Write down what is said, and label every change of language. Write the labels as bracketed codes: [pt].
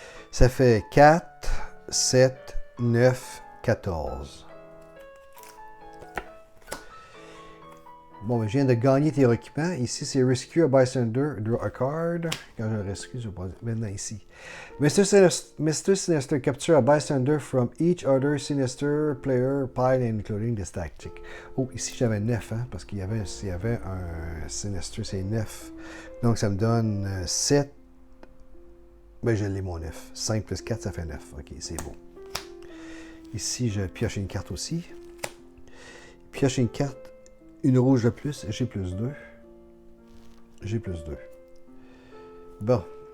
[fr] Ça fait 4, 7, 9, 14. Bon, mais je viens de gagner théoriquement. Ici, c'est [en] Rescue a Bystander, Draw a Card. [fr] Quand je le rescue, je vais pas. Maintenant, ici. Mr. [en] Sinister capture a bystander from each other sinister player pile including this tactic. [fr] Oh, ici j'avais 9, hein, parce qu'il y avait un sinister, c'est 9. Donc ça me donne 7. Ben je l'ai mon 9. 5 plus 4, ça fait 9. Ok, c'est beau. Ici, je pioche une carte aussi. Pioche une carte, une rouge de plus, j'ai plus 2. J'ai plus 2. Bon.